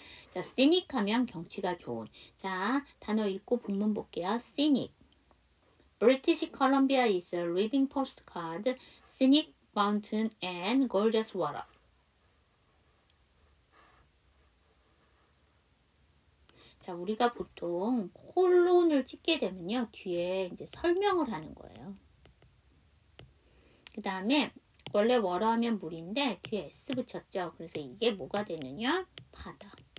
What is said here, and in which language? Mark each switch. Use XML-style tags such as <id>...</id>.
<ko>자, scenic 하면 경치가 좋은. 자, 단어 읽고 본문 볼게요.</ko> <en>scenic. British Columbia is a living postcard, scenic mountain and gorgeous water.</en> <ko>자, 우리가 보통 콜론을 찍게 되면요, 뒤에 이제 설명을 하는 거예요. 그 다음에 원래 워러 하면 물인데 뒤에 S 붙였죠. 그래서 이게 뭐가 되느냐? 바다.</ko>